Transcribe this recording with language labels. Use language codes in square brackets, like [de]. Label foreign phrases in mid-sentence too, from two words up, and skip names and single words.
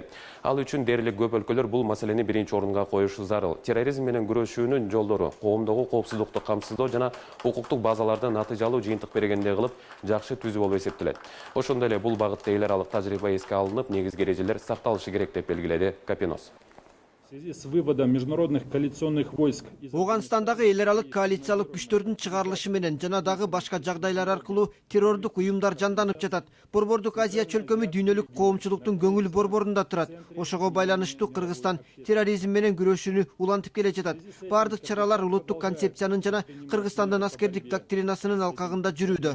[ky] Ал үчүн дээрлик көп өлкөлөр бул маселени биринчи орунга коюшу зарыл. Терроризм менен күрөшүүнүн жолдору коомдогу коопсуздукту камсыздоо жана укуктук базаларды натыйжалуу жыйынтык бергенде кылып жакшы түзүү болуп эсептелет. Ошондой эле бул багытта эл аралык тажрыйба эске алынып, негизги эрежелер сакталышы керек деп белгиледи Капиноз. [ru] В связи с выводом международных коалиционных войск из [ky] Оғанстандагы эл аралык коалициялык күчтөрдүн чыгарылышы менен жана дагы башка жагдайлар аркылуу террордук уюмдар жанданып жатат. Борбордук Азия чөлкөмү дүйнөлүк коомчулуктун көңүл борборунда турат. Ошого байланыштуу Кыргызстан терроризм менен күрөшүүнү улантып келе жатат. Бардык чаралар улуттук концепциянын жана Кыргызстандын аскердик доктринасынын алкагында жүрүүдө.